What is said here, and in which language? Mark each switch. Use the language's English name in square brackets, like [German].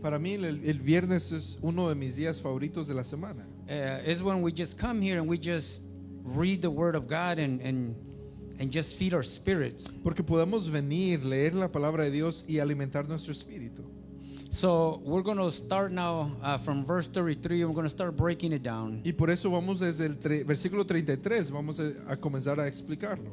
[Spanish] Para mí el viernes es uno de mis días favoritos de la semana. [English] It's when we just come here and we just read the Word of God and just feed our spirits. [Spanish] Porque podemos venir, leer la palabra de Dios y alimentar nuestro espíritu. [English] So we're going to start now from verse 33 and we're going to start breaking it down. [Spanish] Y por eso vamos desde el versículo 33, vamos a comenzar a explicarlo.